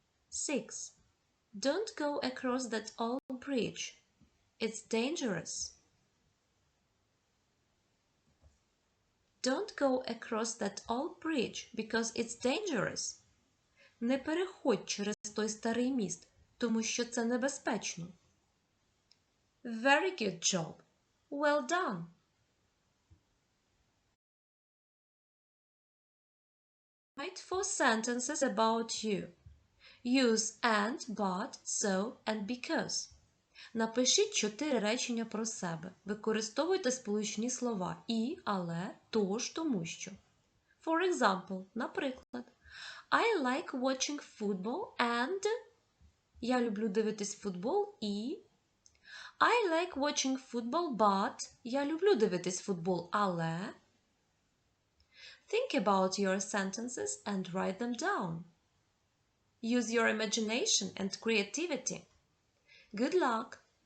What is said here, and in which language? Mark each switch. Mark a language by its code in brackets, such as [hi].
[en] 6. Don't go across that old bridge. It's dangerous. Don't go across that old bridge because it's dangerous. [uk] Не переходь через той старий міст, тому що це небезпечно. [en] Very good job. Well done. Write 4 sentences about you. Use and, but, so and because. [uk] Напишіть 4 речення про себе. Використовуйте сполучні слова і, але, тож, тому що. [en] For example, [uk] наприклад, [en] I like watching football and... [uk] Я люблю дивитись футбол і... [en] I like watching football, but... [uk] Я люблю дивитись футбол, але... [en] Think about your sentences and write them down. Use your imagination and creativity. Good luck!